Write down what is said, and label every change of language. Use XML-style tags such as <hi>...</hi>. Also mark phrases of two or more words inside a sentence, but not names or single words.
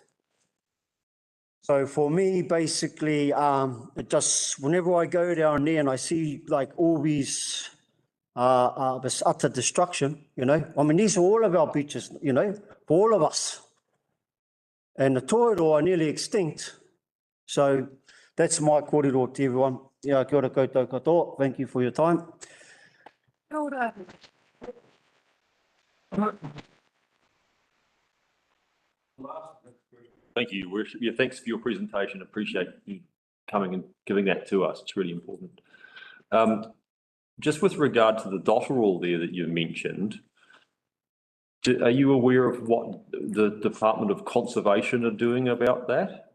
<en>So for me, basically, it just whenever I go down there and I see like all these this utter destruction, you know, I mean, these are all of our beaches, you know, for all of us. And the toiro are nearly extinct. So that's my kōrero to everyone. Yeah,</en> <mi>kia ora koutou katoa.</mi> <en>Thank you for your time.</en> <mi>Kia ora.</mi> <en>Thank you. Yeah, thanks for your presentation. Appreciate you coming and giving that to us. It's really important. Just with regard to the dotterel there that you mentioned, are you aware of what the Department of Conservation are doing about that?</en>